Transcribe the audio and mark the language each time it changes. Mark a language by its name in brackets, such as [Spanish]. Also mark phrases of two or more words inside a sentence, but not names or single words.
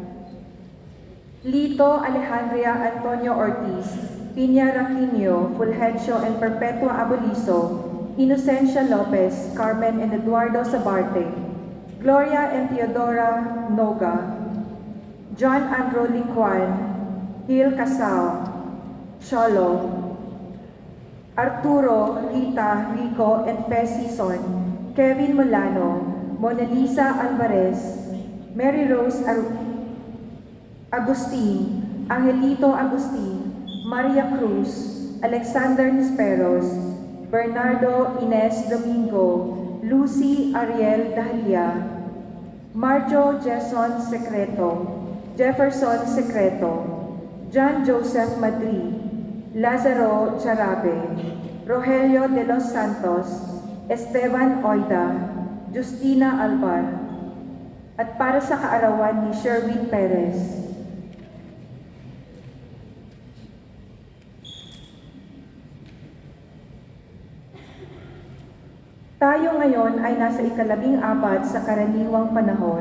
[Filipino] Lito Alejandria Antonio Ortiz, Piña Raquinio, Fulgencio and Perpetua Abolizo, Inocencia Lopez, Carmen and Eduardo Sabarte, Gloria and Theodora Noga, John Andrew Licuan, Gil Casao, Cholo, Arturo, Rita, Rico, and Fez Sison, Kevin Molano, Mona Lisa Alvarez, Mary Rose Agustin, Angelito Agustin, Maria Cruz, Alexander Nisperos, Bernardo Ines Domingo, Lucy Ariel Dahlia, Marjo Jason Secreto, Jefferson Secreto, John Joseph Madri, Lazaro Charabe, Rogelio de los Santos, Esteban Oida, Justina Alvar, at para sa kaarawan ni Sherwin Perez. Tayo ngayon ay nasa ika-14 sa karaniwang panahon.